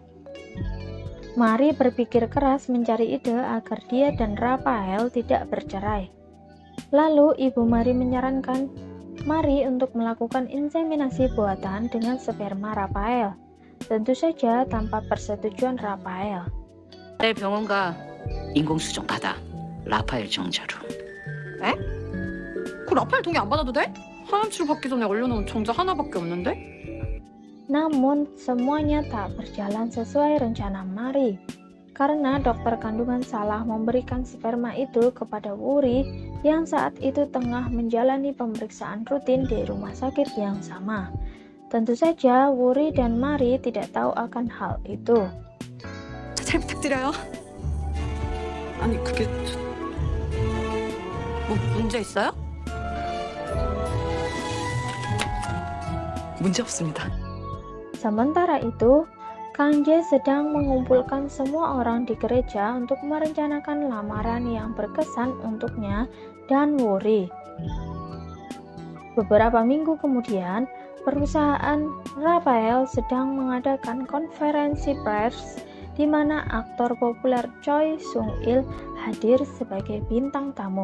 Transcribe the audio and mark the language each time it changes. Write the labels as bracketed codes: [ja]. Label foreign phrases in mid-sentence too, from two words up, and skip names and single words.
[id] Mari berpikir keras mencari ide agar dia dan Rafael tidak bercerai. Lalu Ibu Mari menyarankan Mari untuk melakukan inseminasi buatan dengan sperma Rafael. Tentu saja tanpa persetujuan Rafael. [ko] 내 병원가 인공수정 받아. 라파엘 정자로. 에? 그 라파엘 동의 안 받아도 돼? 항암 치료 받기 전에 얼려놓은 정자 하나밖에 없는데? [id] Namun, semuanya tak berjalan sesuai rencana Mari. Karena dokter kandungan salah memberikan sperma itu kepada Wuri yang saat itu tengah menjalani pemeriksaan rutin di rumah sakit yang sama. Tentu saja, Wuri dan Mari tidak tahu akan hal itu. [ko] 잘 부탁드려요. 아니 그게 뭐 문제 있어요? 문제 없습니다. [id] Sementara itu, Kang Jae sedang mengumpulkan semua orang di gereja untuk merencanakan lamaran yang berkesan untuknya dan Wuri. Beberapa minggu kemudian, perusahaan Rafael sedang mengadakan konferensi pers di mana aktor populer Choi Sung-il hadir sebagai bintang tamu.